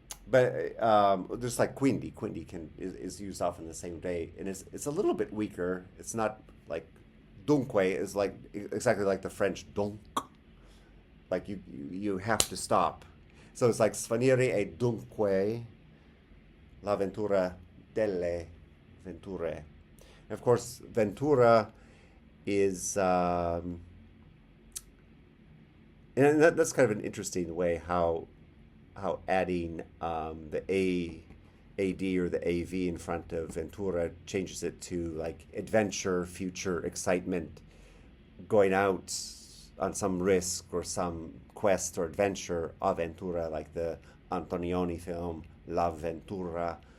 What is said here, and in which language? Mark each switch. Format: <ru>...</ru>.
<en>But just like quindi is used often the same day, and it's a little bit weaker. It's not like dunque is like exactly like the French donc, like you have to stop. So it's like</en> <it>svanire e dunque l'avventura delle venture.</it> <en>And of course, ventura is, and that's kind of an interesting way how adding the AD or the AV in front of ventura changes it to like adventure, future, excitement, going out on some risk or some quest or adventure, avventura, like the Antonioni film L'Avventura.</en>